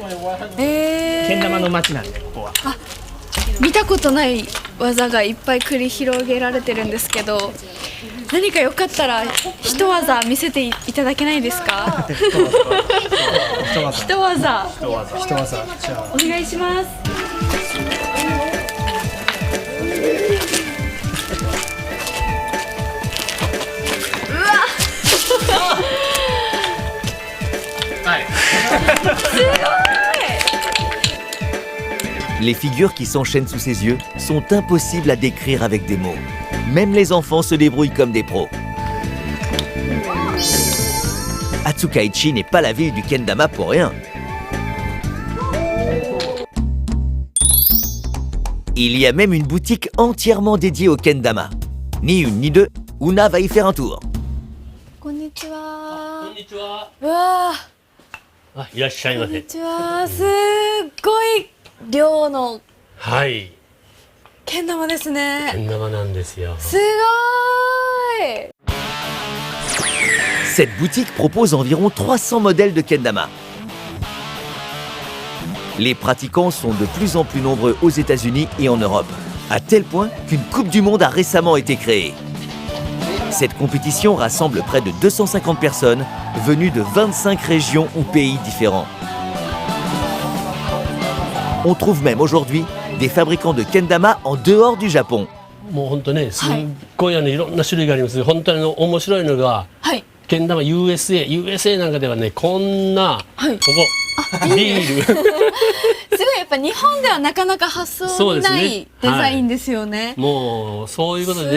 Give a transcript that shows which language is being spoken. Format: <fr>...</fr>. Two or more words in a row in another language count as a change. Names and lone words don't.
<ja>けん玉の街なんでここは。見たことない技がいっぱい繰り広げられてるんですけど、何かよかったら一技見せていただけないですか？一技じゃあお願いします。</ja> <fr>Les figures qui s'enchaînent sous ses yeux sont impossibles à décrire avec des mots. Même les enfants se débrouillent comme des pros. Atsukaichi n'est pas la ville du kendama pour rien. Il y a même une boutique entièrement dédiée au kendama. Ni une ni deux, Una va y faire un tour.</fr> <ja>こんにちは。こんにちは。うわー、あ、いらっしゃいませ。こんにちは。すっごい量のはい。けん玉ですね。けん玉なんですよ。すごーい。</ja> <fr>Cette boutique propose environ 300 modèles de kendama. Les pratiquants sont de plus en plus nombreux aux États-Unis et en Europe, à tel point qu'une Coupe du Monde a récemment été créée. Cette compétition rassemble près de 250 personnes venues de 25 régions ou pays différents. On trouve même aujourd'hui des fabricants de kendama en dehors du Japon.</fr> <ja>もう本当ね、すっごいいろんな種類があります。本当に面白いのが、はい。けん玉 USA なんかではね、こんな、はい。ここビールすごいやっぱ日本ではなかなか発想にないデザインですよね。もうそういうことで、</ja>